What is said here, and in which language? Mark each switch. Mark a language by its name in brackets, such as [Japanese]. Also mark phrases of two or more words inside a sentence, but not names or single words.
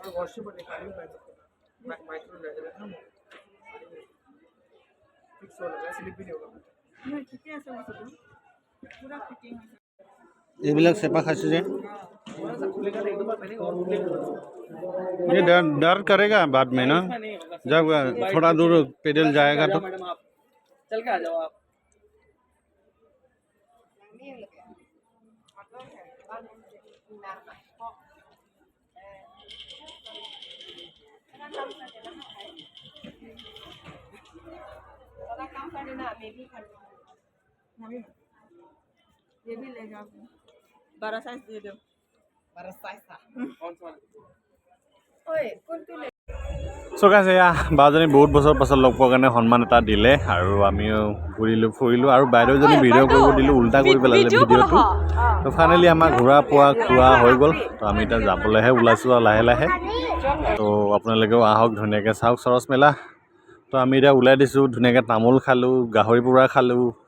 [Assamese] এইবিলাক চেপা খাইছে যে [Hindi] ये डर करेगा बाद में ना जब थोड़ा दूर पैदल जाएगा तो चल के आ जाओ आप काम कर देना बेबी कर ये भी ले जाओ 12 साइज दे दो 12 साइज था कौन सा ओए कौन तू ले [English] so guys [Assamese] এয়া বাজনী বহুত বছৰ পাছত লগ পোৱাৰ কাৰণে সন্মান এটা দিলে আৰু আমিও ঘূৰিলোঁ ফুৰিলোঁ আৰু বাইদেউজনী ভিডিঅ' কৰিব দিলোঁ উল্টা কৰি পেলালে ভিডিঅ'টো তো ফাইনেলি আমাৰ ঘূৰা পোৱা খোৱা হৈ গ'ল তো আমি এতিয়া যাবলৈহে ওলাইছোঁ আৰু লাহে লাহে তো আপোনালোকেও আহক ধুনীয়াকৈ চাওক চৰচ মেলা তো আমি এতিয়া ওলাই দিছোঁ ধুনীয়াকৈ তামোল খালোঁ গাহৰি পোৰা খালোঁ